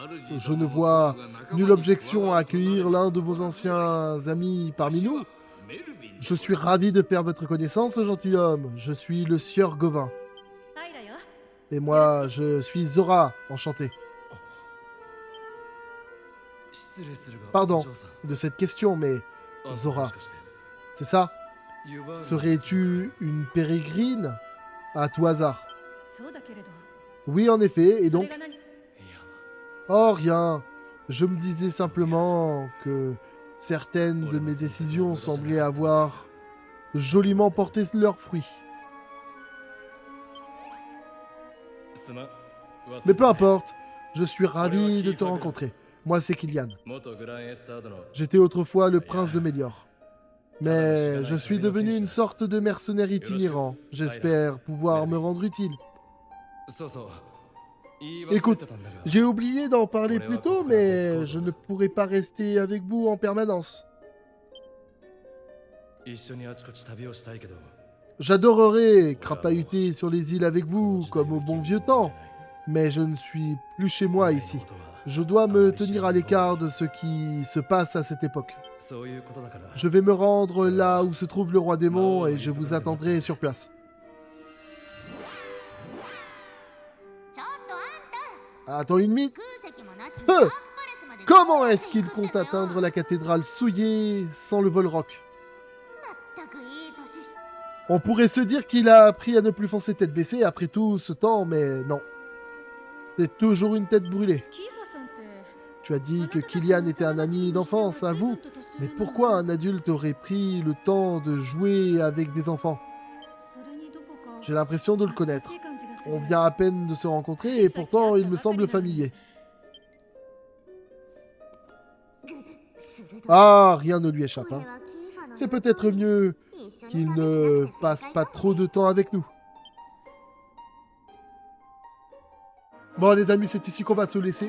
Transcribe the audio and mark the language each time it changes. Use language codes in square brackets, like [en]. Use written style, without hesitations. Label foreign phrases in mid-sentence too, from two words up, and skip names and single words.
[fr] Je ne vois nulle objection à accueillir l'un de vos anciens amis parmi nous. Je suis ravi de faire votre connaissance, gentilhomme. Je suis le sieur Gauvin. [ja] 平よ [fr] Et moi, je suis Zora, enchanté. [ja] 失礼するが [fr] Pardon [ja] お嬢さん [fr] de cette question, mais [ja] あ Zora もしかして [fr] c'est ça? [ja] ユバール [fr] Serais-tu une pérégrine? À tout hasard. [ja] そうだけれど [fr] Oui, en effet, et [ja] それ [fr] donc... [ja] が何いや [fr] Oh, rien. Je me disais simplement que certaines de mes décisions semblaient avoir joliment porté leurs fruits. [ja] すまん [fr] Mais peu importe, je suis ravi de te rencontrer. Moi, c'est Kylian. [ja] 元グランエスタードの [fr] J'étais autrefois le prince de Mélior. Mais je suis devenu une sorte de mercenaire itinérant. J'espère pouvoir me rendre utile. [ja] そうそう [fr] Écoute, j'ai oublié d'en parler plus tôt, mais je ne pourrai pas rester avec vous en permanence. [ja] 一緒にあちこち旅をしたいけど [fr] J'adorerais crapahuter sur les îles avec vous, comme au bon vieux temps. Mais je ne suis plus chez moi ici. Je dois me tenir à l'écart de ce qui se passe à cette époque. [ja] そういうことだから [fr] Je vais me rendre là où se trouve le roi démon et je vous attendrai sur place. [ja] ちょっとあんた [fr] Attends une minute. [ja] 空席もなしに [fr] Feu [ja] ダークパレスまで [fr] Comment est-ce qu'il compte atteindre la cathédrale souillée sans le vol rock? [ja] まったくいい年して [fr] On pourrait se dire qu'il a appris à ne plus foncer tête baissée après tout ce temps, mais non. C'est toujours une tête brûlée. [ja] キーファさんって [fr] Tu as dit que Kylian était un ami d'enfance à vous, mais pourquoi un adulte aurait pris le temps de jouer avec des enfants? [ja] それにどこか [fr] J'ai l'impression de le connaître. [ja] 懐かしい感じがする [fr] On vient à peine de se rencontrer et pourtant il me semble familier. Ah, rien ne lui échappe. Hein. C'est peut-être mieux qu'il ne passe pas trop de temps avec nous. Bon les amis, c'est ici qu'on va se laisser.